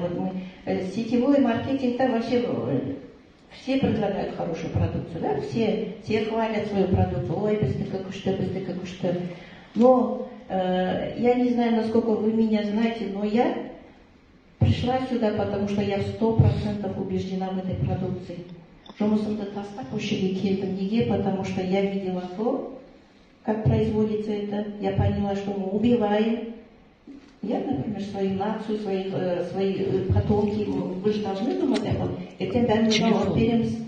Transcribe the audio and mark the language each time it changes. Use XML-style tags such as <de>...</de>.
<ru>Вот мы, сетевой маркетинг, там вообще все предлагают хорошую продукцию, да? Все хвалят свою продукцию. Ой, быстрее как что. Но я не знаю, насколько вы меня знаете, но я пришла сюда, потому что я 100% убеждена в этой продукции.</ru> <kk>Жұмысымды тастап осы жерге келдім. Неге?</kk> <ru>Потому что я видела то, как производится это. Я поняла, что мы убиваем. Я, например, свою нацию, свои потомки. Вы же должны думать об этом. Это мы берем.</ru>